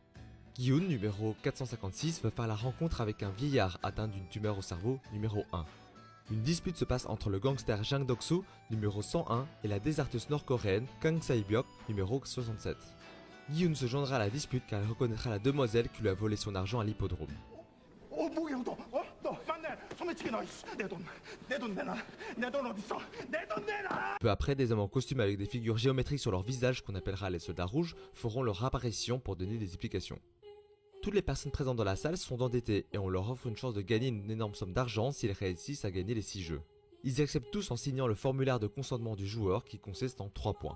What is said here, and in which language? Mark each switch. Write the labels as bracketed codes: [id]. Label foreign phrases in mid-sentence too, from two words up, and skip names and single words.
[fr] Gi-hun, numéro 456, veut faire la rencontre avec un vieillard atteint d'une tumeur au cerveau, numéro 1. Une dispute se passe entre le gangster Jang Dok-soo, numéro 101, et la déserteuse nord-coréenne Kang Sae-byok, numéro 67. Gi-hun se joindra à la dispute car elle reconnaîtra la demoiselle qui lui a volé son argent à l'hippodrome. [ko] 뭐야 너? 너 맞네. 소매치기 너. 내 돈 내놔. 내 돈 어딨어? 내 돈 내놔. [fr] Peu après, des hommes en costume avec des figures géométriques sur leur visage qu'on appellera les soldats rouges feront leur apparition pour donner des explications. Toutes les personnes présentes dans la salle sont endettées et on leur offre une chance de gagner une énorme somme d'argent s'ils réussissent à gagner les 6 jeux. Ils acceptent tous en signant le formulaire de consentement du joueur qui consiste en 3 points.